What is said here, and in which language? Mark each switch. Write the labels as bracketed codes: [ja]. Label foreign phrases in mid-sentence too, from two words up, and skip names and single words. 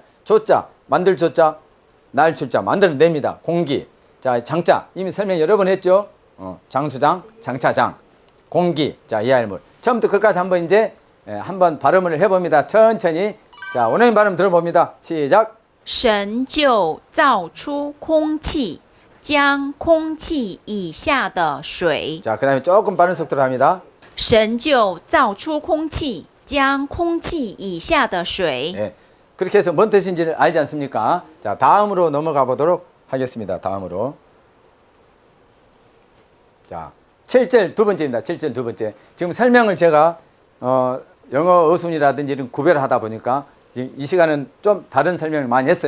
[ko] 조자 만들 조자 날 출자 만들어냅니다. 공기 자 장자 이미 설명 여러 번 했죠. 장수장 장차장 공기 자 이하일물 처음부터 끝까지 한번 이제 한번 발음을 해봅니다. 천천히 자 원어민 발음 들어봅니다. 시작. [zh] 神就造出空气，将空气以下的水。 [ko] 자, 그 다음에 조금 빠른 속도로 합니다. [zh] 神就造出空气，将空气以下的水。 [ko] 예, 그렇게 해서 뭔 뜻인지를 알지 않습니까? 자, 다음으로 넘어가 보도록 하겠습니다. 다음으로. 자, 7절 두 번째입니다. 7절 두 번째. 지금 설명을 제가 영어 어순이라든지 이런 구별을 하다 보니까 이 시간은 좀 다른 설명을 많이 했어요.